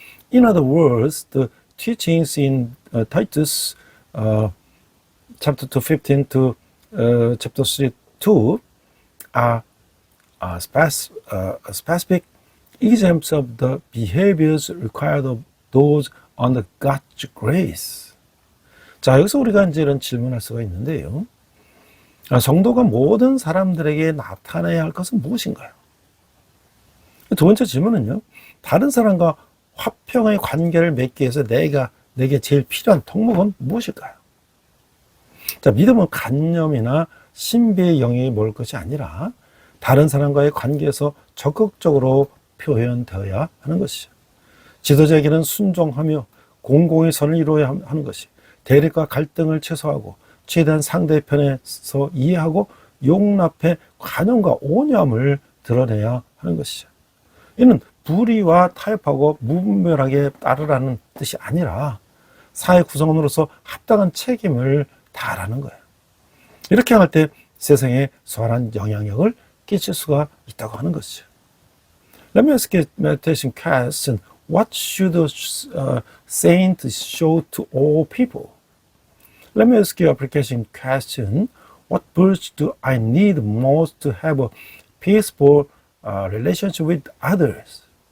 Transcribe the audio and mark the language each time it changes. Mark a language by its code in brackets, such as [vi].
[en] In other words, the teachings in Titus chapter 2:15 to chapter 3:2 are specific examples of the behaviors required of those under God's grace. [ko] 자, 여기서 우리가 이제 이런 질문할 수가 있는데요. 성도가 모든 사람들에게 나타내야 할 것은 무엇인가요? 두 번째 질문은요. 다른 사람과 화평의 관계를 맺기 위해서 내게 제일 필요한 덕목은 무엇일까요? 자, 믿음은 관념이나 신비의 영역이 모을 것이 아니라 다른 사람과의 관계에서 적극적으로 표현되어야 하는 것이죠. 지도자에게는 순종하며 공공의 선을 이루어야 하는 것이, 대립과 갈등을 최소화하고 최대한 상대편에서 이해하고 용납해 관용과 온유함을 드러내야 하는 것이죠. 이는 불의와 타협하고 무분별하게 따르라는 뜻이 아니라 사회 구성원으로서 합당한 책임을 다하라는 거예요. 이렇게 할 때 세상에 소환한 영향력을 끼칠 수가 있다고 하는 것이죠. [en] Let me ask you a meditation question. What should a saint show to all people? Let me ask you an application question. What virtue do I need most to have a peaceful relationship with others?